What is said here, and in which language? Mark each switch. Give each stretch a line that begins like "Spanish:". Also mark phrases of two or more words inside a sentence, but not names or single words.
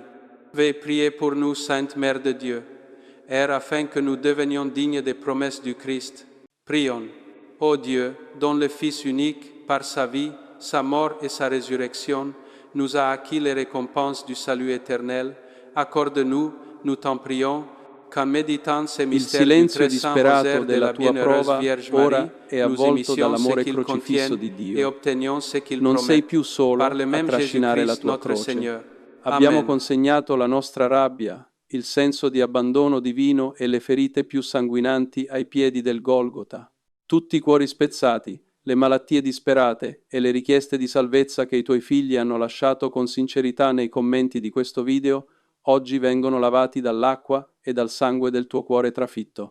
French: Veuillez prier pour nous, Sainte Mère de Dieu, afin que nous devenions dignes des promesses du Christ. Prions. Ô Dieu, dont le Fils unique, par sa vie, sa mort et sa résurrection, nous a acquis les récompenses du salut éternel, accorde-nous, nous t'en prions, qu'en méditant ces
Italian: Il
French: mystères du
Italian: silenzio
French: très saint
Italian: disperato
French: rosaire de
Italian: della
French: la
Italian: tua
French: bienheureuse
Italian: prova
French: Vierge Marie,
Italian: ora è
French: nous
Italian: avvolto
French: émissions ce
Italian: dall'amore
French: qu'il
Italian: crocifisso
French: contienne
Italian: di
French: et
Italian: Dio.
French: obtenions ce qu'il
Italian: Non sei
French: promet.
Italian: più solo
French: Par le
Italian: a
French: même
Italian: trascinare la
French: Jésus-Christ
Italian: tua
French: notre
Italian: croce.
French: Seigneur.
Italian: Abbiamo
French: Amen.
Italian: consegnato la nostra rabbia, il senso di abbandono divino e le ferite più sanguinanti ai piedi del Golgota. Tutti i cuori spezzati, le malattie disperate e le richieste di salvezza che i tuoi figli hanno lasciato con sincerità nei commenti di questo video, oggi vengono lavati dall'acqua e dal sangue del tuo cuore trafitto.